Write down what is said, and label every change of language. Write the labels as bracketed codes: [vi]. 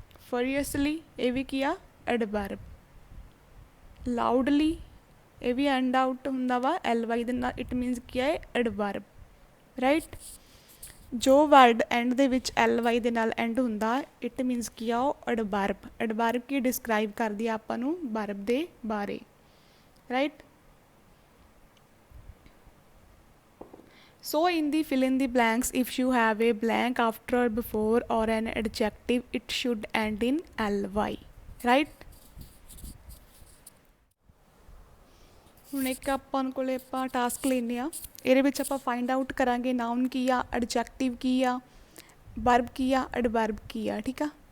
[pa] ਫਰੀਅਸਲੀ ਇਹ ਵੀ ਕੀ ਆ adverb. Loudly ਇਹ ਵੀ ਐਂਡ ਆਊਟ ਹੁੰਦਾ ਵਾ ਐਲ ਵਾਈ ਦੇ ਨਾਲ, ਇਟ ਮੀਨਸ ਕੀ ਹੈ ਐਡਵਰਬ ਰਾਈਟ। ਜੋ ਵਰਡ ਐਂਡ ਦੇ ਵਿੱਚ ਐਲ ਵਾਈ ਦੇ ਨਾਲ ਐਂਡ ਹੁੰਦਾ ਇਟ ਮੀਨਸ ਕੀ ਆ ਉਹ ਐਡਵਰਬ। ਐਡਵਰਬ ਕੀ ਡਿਸਕ੍ਰਾਈਬ ਕਰਦੀ ਆ ਆਪਾਂ ਨੂੰ ਵਰਬ ਦੇ ਬਾਰੇ right. [en] So in the fill in the blanks, if you have a blank after or before or an adjective, it should end in ly, right? [pa] ਹੁਣ ਇੱਕ ਆਪਾਂ ਕੋਲੇ ਆਪਾਂ ਟਾਸਕ ਲੈਂਦੇ ਆ, ਇਹਦੇ ਵਿੱਚ ਆਪਾਂ ਫਾਈਂਡ ਆਊਟ ਕਰਾਂਗੇ ਨਾਊਨ ਕੀ ਆ, ਐਡਜੈਕਟਿਵ ਕੀ ਆ, ਵਰਬ ਕੀ ਆ, ਐਡਵਰਬ ਕੀ ਆ, ਠੀਕ ਆ।